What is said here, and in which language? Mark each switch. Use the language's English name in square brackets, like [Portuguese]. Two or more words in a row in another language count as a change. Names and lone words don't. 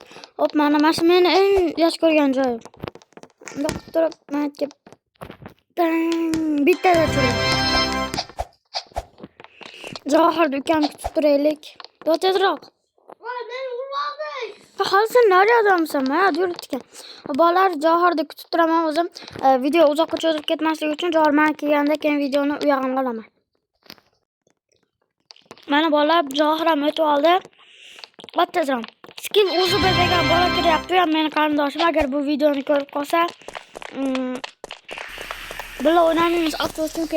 [Uzbek] Hop mana shu meni eng yaxshi ko'rgan joyim. Bundoq qilib turib menga bittada turing. Javohirni ukamni kutib turaylik. Tezroq. [Turkish] Hali sen nereye adamsın ya? Yürüt ekan. [Uzbek] Bolalar Javohirni kutib turaman o'zim. Video uzoqqa cho'zib ketmasligi uchun Javohir men kelganda keyin videoni u yog'iga olaman. Mana bolalar Javohir ham o'tib oldi. Ot tezroq. Skill o'zi degan bola kiryapti ham meni qarindoshim agar bu videoni ko'rib qolsa, birga o'ynaymiz afsuski.